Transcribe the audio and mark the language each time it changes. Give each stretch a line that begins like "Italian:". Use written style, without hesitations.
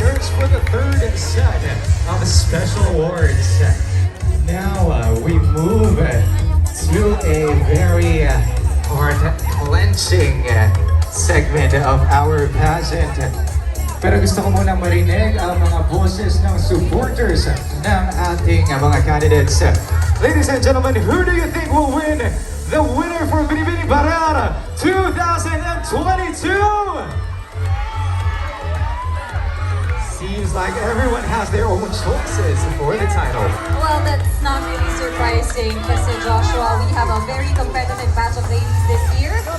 English: for the third set of special awards. Now we move to a very heart-clenching segment of our pageant.
Filipino: Pero gusto ko muna marinig ang mga boses ng supporters ng ating mga candidates.
English: Ladies and gentlemen, who do you think will win the winner for Binibining Baler 2022? Seems like everyone has their own choices for the title. Well, that's not really surprising kasi Joshua, we have a very competitive batch of ladies this year.